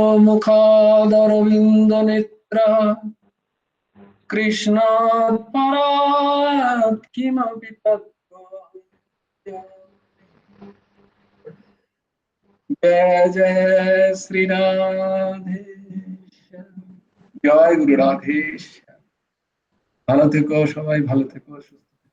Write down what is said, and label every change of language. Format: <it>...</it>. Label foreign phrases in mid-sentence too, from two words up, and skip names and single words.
<sa>मुखादरविन्दनेत्रः कृष्णात् परात् किमपि तत्त्वम् जय जय श्री राधेश জয় গুরু রাধেশ।</sa> <bn>ভালো থেকো সবাই, ভালো থেকো, সুস্থ</bn>